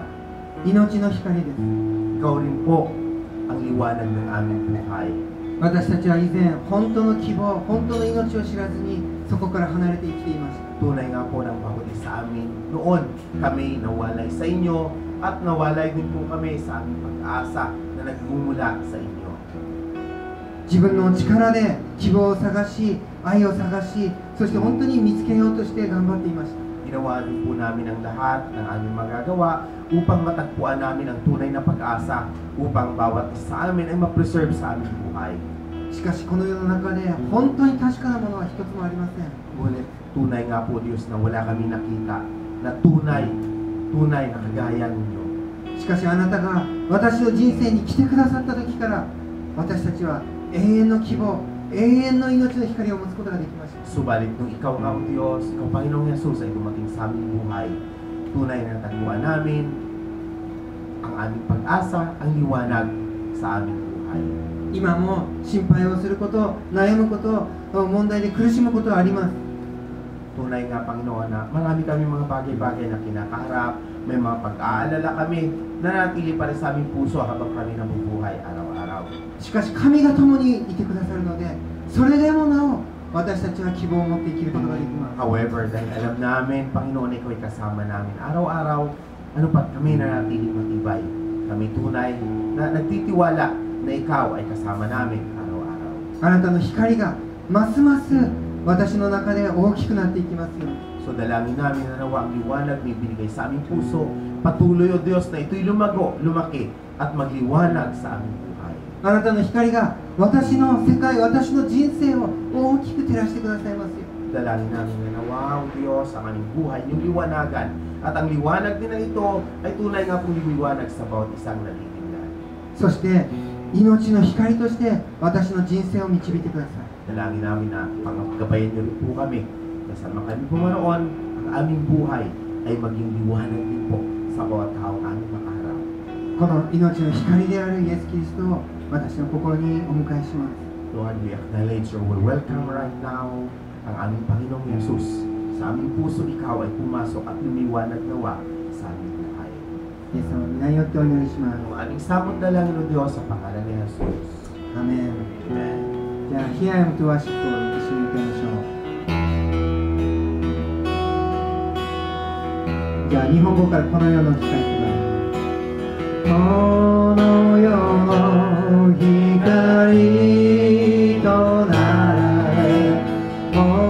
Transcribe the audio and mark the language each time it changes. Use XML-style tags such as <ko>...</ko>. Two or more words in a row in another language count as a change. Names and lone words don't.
<ja>命の光です。</ja> <tl>Ikaw rin po ang liwanag ng aming buhay.</tl> <ja>私たちは以前、本当の希望、本当の命を知らずに、そこから離れて生きていました。</ja> <tl>Tunay nga po ng pagod sa amin. Noon, kami nawalay sa inyo at nawalay din po kami sa aming pag-asa na nagmumula sa inyo.</tl> <ja>自分の力で希望を探し、愛を探し、そして本当に見つけようとして頑張っていました。</ja> <tl>ginawa din po namin ang lahat ng aming magagawa upang matagpuan namin ang tunay na pag-asa upang bawat isa sa amin ay ma-preserve sa aming buhay.</tl> <ja>しかしこの世の中で本当に確かなものは一つもありません。</ja> <tl>Ngunit tunay nga po Diyos na wala kami nakita na tunay na kagaya ninyo.</tl> <ja>しかしあなたが私の人生に来てくださった時から私たちは永遠の希望、永遠の命の光を持つことができました。</ja> <tl>Subalit nung ikaw nga o Diyos, ikaw Panginoong Yesus ay dumating sa aming buhay, tunay na natagpuan namin ang aming pag-asa, ang liwanag sa aming buhay.</tl> <ja>今も心配をすること、悩むこと、問題で苦しむことはあります。</ja> <tl>Tunay nga Panginoon na marami kami mga bagay-bagay na kinakaharap, may mga pag-aalala kami na natili pa rin sa aming puso habang kami nabubuhay araw-araw.</tl> <ja>しかし神が共にいてくださるので、それでもなお私たちは希望を持って生きることができます。</ja> <tl>However, dahil alam namin, Panginoon, ikaw ay kasama namin araw-araw, ano pa, kami nanatiling matibay. Kami tunay na nagtitiwala na ikaw ay kasama namin araw-araw.</tl> <ja>あなたの光がますます私の中で大きくなっていきますように。</ja> <tl>So dalangin namin na nawa ang liwanag na ibinigay sa aming puso. Patuloy o Diyos na ito'y lumago, lumaki at magliwanag sa aming buhay.</tl> <ja>あなたの光が私の世界、私の人生を大きく照らしてくださいますよ。</ja> <tl>Dalangin namin na nawa o Diyos ang aming buhay, yung liwanagan. At ang liwanag din na ito ay tunay nga pong liwanag sa bawat isang nalilignan.</tl> <ja>そして命の光として私の人生を導いてください。</ja> <tl>Dalangin namin na paggabayan niyo rin po kami. Kasama kami pumaroon, ang aming buhay ay maging liwanag din po sa bawat taong aming makaharap.</tl> <ja>この命の光であるイエス・キリストを私の心にお迎えします。</ja> <en>Lord, we acknowledge or we welcome right now</en> <tl>ang aming Panginoong Yesus. Sa aming puso, ikaw ay pumasok at lumiwanag nawa sa aming buhay.</tl> <ja>イエス様の皆によってお祈りします。</ja> <tl>Ang aming samot dalangin o Diyos sa pangalan ni Jesus.</tl> <ja>アメン。</ja> <tl>Amen.</tl> <ja>じゃあ、Here I am to worship を一緒に歌いましょう。じゃあ、日本語からこの世の光となる。この世の光となれ、心</ja>